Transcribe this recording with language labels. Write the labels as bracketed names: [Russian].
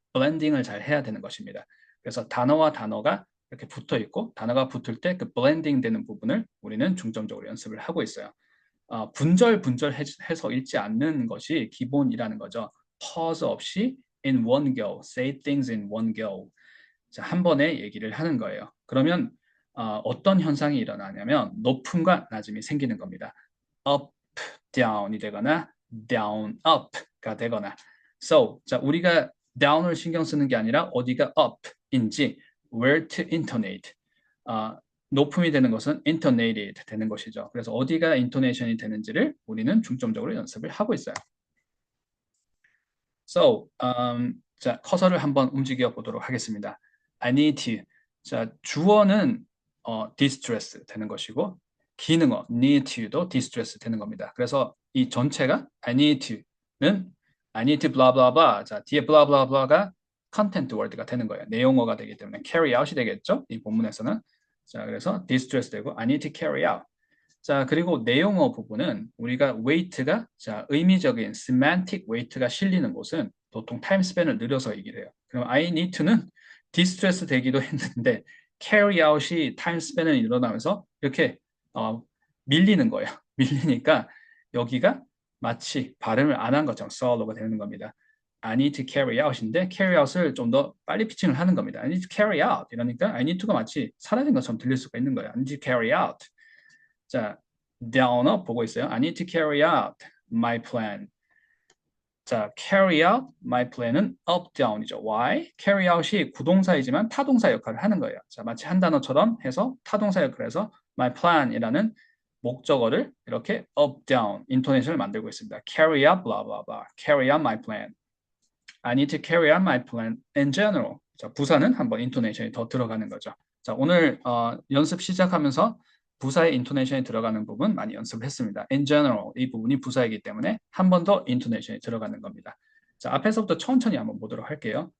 [Korean] 블렌딩을 잘 해야 되는 것입니다. 그래서 단어와 단어가 이렇게 붙어 있고 단어가 붙을 때 그 블렌딩 되는 부분을 우리는 중점적으로 연습을 하고 있어요. 분절해서 읽지 않는 것이 기본이라는 거죠. [English] pause 없이 in one go, say things in one go. [Korean] 자, 한 번에 얘기를 하는 거예요. 그러면 어떤 현상이 일어나냐면 높음과 낮음이 생기는 겁니다. up, down이 되거나 down, up가 되거나. So, 자, 우리가 down을 신경 쓰는 게 아니라 어디가 up인지 [English] where to intonate. [Korean] 높음이 되는 것은 intonated 되는 것이죠. 그래서 어디가 intonation이 되는지를 우리는 중점적으로 연습을 하고 있어요. So, 자, 커서를 한번 움직여 보도록 하겠습니다. [English] I need to. [Korean] 자, 주어는 distress 되는 것이고 기능어 need to도 distress 되는 겁니다. [English] 그래서 이 전체가 I need to는 I need to blah blah blah. [Korean] 자, 뒤에 blah blah blah가 content word가 되는 거예요. 내용어가 되기 때문에 carry out이 되겠죠? 이 본문에서는. 자, 그래서 distress 되고 I need to carry out. 자, 그리고 내용어 부분은 우리가 weight가 자, 의미적인 semantic weight가 실리는 곳은 보통 타임 스팬을 늘려서 얘기를 해요. 그럼 I need to는 distress 되기도 했는데 carry out이 타임 스팬을 일어나면서 이렇게 밀리는 거예요. 밀리니까 여기가 마치 발음을 안 한 것처럼 swallow가 되는 겁니다. I need to carry out인데 carry out을 좀 더 빨리 피칭을 하는 겁니다. [English] I need to carry out 이러니까 I need to가 [Korean] 마치 사라진 것처럼 들릴 수가 있는 거예요. [English] I need to carry out. [Korean] 자, down up 보고 있어요. [English] I need to carry out my plan. 자, carry out my plan은 up, down이죠. Why? [Korean] carry out이 구동사이지만 타동사 역할을 하는 거예요. 자, 마치 한 단어처럼 해서 타동사 역할을 해서 my plan이라는 목적어를 이렇게 up, down, 인토네이션을 만들고 있습니다. [English] carry out, blah, blah, blah. carry out my plan. I need to carry out my plan in general. [Korean] 자, 부사는 한번 인토네이션이 더 들어가는 거죠. 자, 오늘 연습 시작하면서 부사의 인토네이션이 들어가는 부분 많이 연습을 했습니다. In general, 이 부분이 부사이기 때문에 한 번 더 인토네이션이 들어가는 겁니다. 자, 앞에서부터 천천히 한번 보도록 할게요.